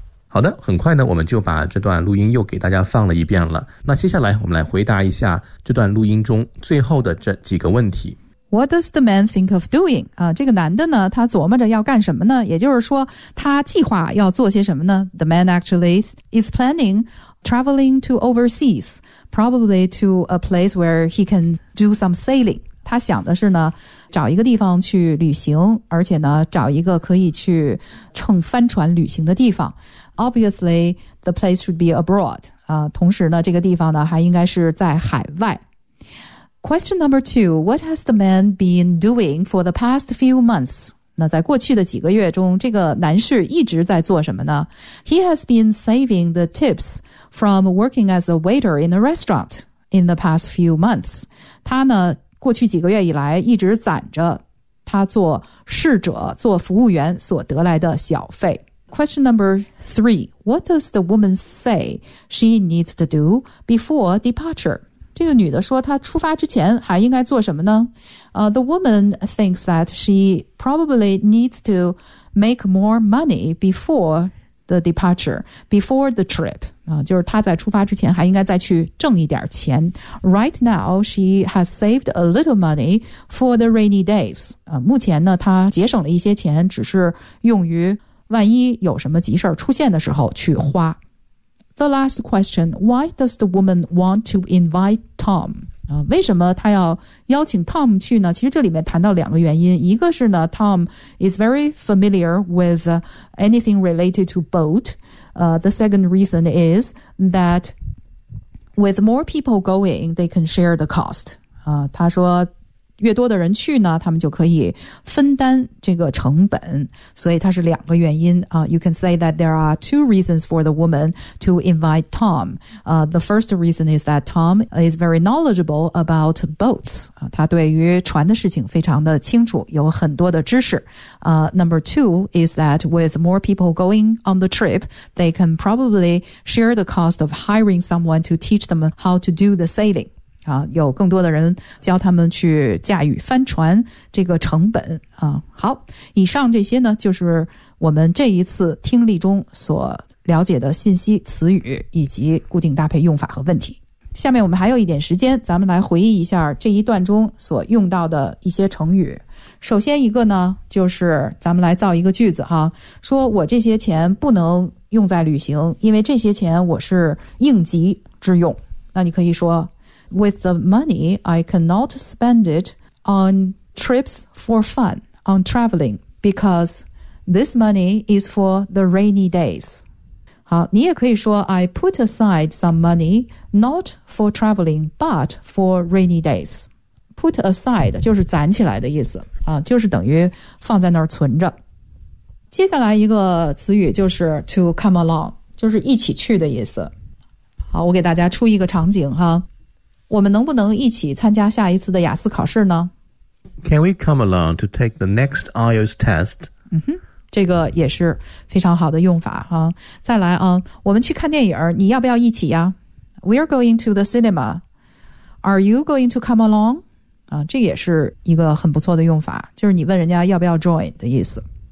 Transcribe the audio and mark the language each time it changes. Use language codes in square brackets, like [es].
[zh] 好的，很快呢，我们就把这段录音又给大家放了一遍了。那接下来我们来回答一下这段录音中最后的这几个问题。 [en] What does the man think of doing? [zh] 啊，这个男的呢，他琢磨着要干什么呢？也就是说，他计划要做些什么呢？ [en] The man actually is planning traveling to overseas, probably to a place where he can do some sailing. [zh] 他想的是呢，找一个地方去旅行，而且呢，找一个可以去乘帆船旅行的地方。 [en] Obviously, the place should be abroad. [zh] 啊，同时呢，这个地方呢，还应该是在海外。 [en] Question number two, what has the man been doing for the past few months? [zh] 那在过去的几个月中，这个男士一直在做什么呢？ [en] He has been saving the tips from working as a waiter in a restaurant in the past few months. [zh] 他呢，过去几个月以来一直攒着他做侍者、做服务员所得来的小费。 [en] Question number three, what does the woman say she needs to do before departure? [zh] 这个女的说她出发之前还应该做什么呢？ [en] The woman thinks that she probably needs to make more money before the departure, before the trip. [zh] 就是她在出发之前还应该再去挣一点钱。 [en] Right now, she has saved a little money for the rainy days. [zh] 目前呢，她节省了一些钱，只是用于万一有什么急事出现的时候去花。 [en] The last question, why does the woman want to invite Tom? [zh] 为什么她要邀请 Tom 去呢？其实这里面谈到两个原因，一个是呢 Tom is very familiar with anything related to boat. [en] The second reason is that with more people going, they can share the cost. [zh] 她说越多的人去呢，他们就可以分担这个成本，所以它是两个原因。 [en] You can say that there are two reasons for the woman to invite Tom. The first reason is that Tom is very knowledgeable about boats. [zh] 他对于船的事情非常的清楚，有很多的知识。 [en] Number two is that with more people going on the trip, they can probably share the cost of hiring someone to teach them how to do the sailing. [zh] 有更多的人教他们去驾驭帆船这个成本。好，以上这些呢就是我们这一次听力中所了解的信息、词语以及固定搭配用法和问题。下面我们还有一点时间，咱们来回忆一下这一段中所用到的一些成语。首先一个呢，就是咱们来造一个句子哈，说我这些钱不能用在旅行，因为这些钱我是应急之用。 [en] 那你可以说 With the money, I cannot spend it on trips for fun, on traveling, because this money is for the rainy days. 好，你也可以说 I put aside some money, not for traveling, but for rainy days. [zh] Put aside 就是攒起来的意思，就是等于放在那儿存着。接下来一个词语就是 to come along, 就是一起去的意思。好，我给大家出一个场景哈。我们能不能一起参加下一次的雅思考试呢？ [en] Can we come along to take the next IELTS test? [zh] 这个也是非常好的用法哈。再来啊，我们去看电影，你要不要一起呀？ [en] We are going to the cinema. Are you going to come along? [zh] 这也是一个很不错的用法，就是你问人家要不要 join 的意思。